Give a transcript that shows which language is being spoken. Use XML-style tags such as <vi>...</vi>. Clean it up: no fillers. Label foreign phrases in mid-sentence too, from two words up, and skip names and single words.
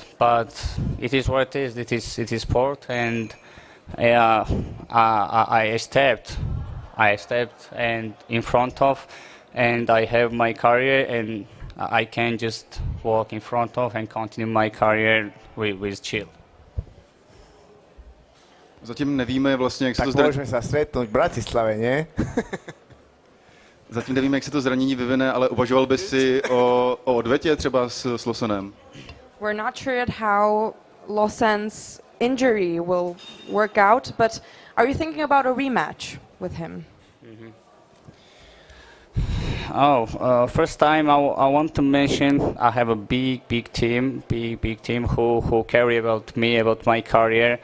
<en>But it is what it is. It is sport, and I stepped and in front of, and I have my career, and I can just walk in front of and continue my career with chill.</en> <cs>Zatím nevíme vlastně, jak se to</cs> <sk>môžeme sa stretnúť v Bratislave, nie?</sk> <cs>Zatím nevíme, jak se to zranění vyvine, ale uvažoval bys si o odvetě třeba s Losenem?</cs> <en>We're not sure yet how Losen's injury will work out, but are you thinking about a rematch with him? First time I want to mention I have a big team who care about me, about my career.</en>